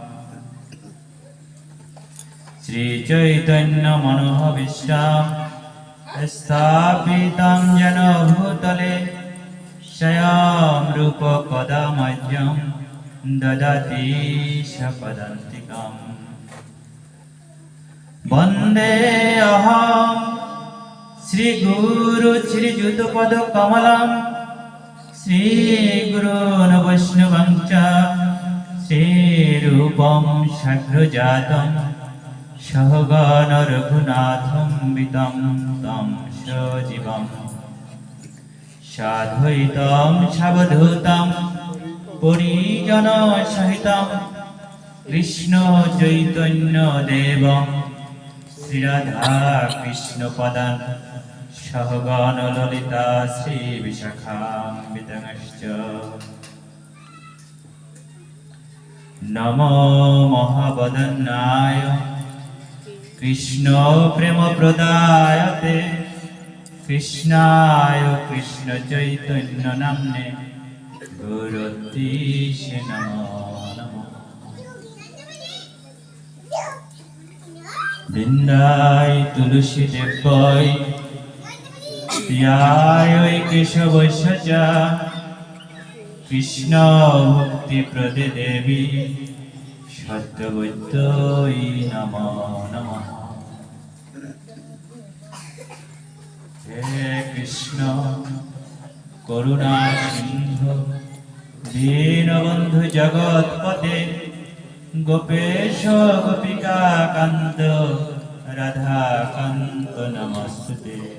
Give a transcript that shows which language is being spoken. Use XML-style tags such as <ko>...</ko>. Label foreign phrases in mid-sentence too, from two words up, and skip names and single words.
<sa>শ্রী চৈতন্য মনোভীষ্টং স্থাপিতং যেন ভূতলে স্বয়ং রূপ কদা মহ্যং দদাতি সপদান্তিকম। বন্দে অহং শ্রী গুরু শ্রীযুতপদ কমলম শ্রী গুরুন বৈষ্ণবং চ শ্রীরূপং সাগ্রজাতং সহগণ রঘুনাথং বিতং তং সজীবং সাদ্বৈতং সাবধূতং পরিজন সহিতং কৃষ্ণ চৈতন্য দেব শ্রী রাধা কৃষ্ণ পদান সহগণ ললিতা শ্রী বিশাখান্বিতাংশ্চ নমো মহাবদন্নায় কৃষ্ণ প্রেম প্রদায়তে কৃষ্ণায় কৃষ্ণ চৈতন্য নাম্নে গুরুদ্দিশে নমো নমঃ। বৃন্দায় তুলসী দেব্যই প্রিয়ায় কেশবস্য চ কৃষ্ণ মুক্তি প্রদে দেবী সত্যবুদ্ধই নমো নমঃ। হে কৃষ্ণ করুণা সিন্ধু দীনবন্ধু জগৎপতে গোপেশ গোপিকা কান্ত রাধা কান্ত নমস্তুতে।</sa>